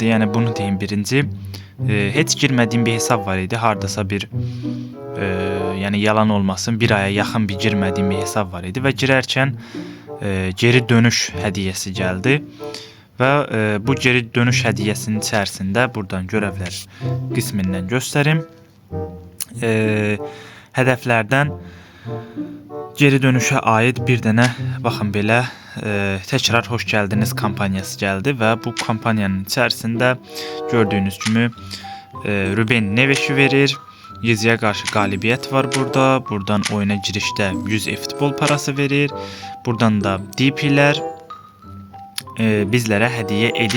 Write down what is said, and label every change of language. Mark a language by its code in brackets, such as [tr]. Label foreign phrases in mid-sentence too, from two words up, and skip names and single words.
[tr] Yani bunu deyim birinci. Hiç girmediğim bir hesap var idi. Hardasa bir yani yalan olmasın, bir aya yaxın bir girmediğim bir hesap var idi ve girerken geri dönüş hediyesi geldi. Və bu geri dönüş hediyesinin içerisinde buradan görevler [az] qismindən göstərim. Hədəflərdən geri dönüşə aid bir dənə baxın belə [tr] tekrar hoş geldiniz kampanyası geldi [az] və bu [tr] kampanyanın içerisinde gördüğünüz [az] kimi Ruben Neves'i verir. Yeziyə qarşı qalibiyyət var burada. Buradan oyuna girişdə 100 e-futbol parası verir. Buradan da DP'lər bizlere hediye edir.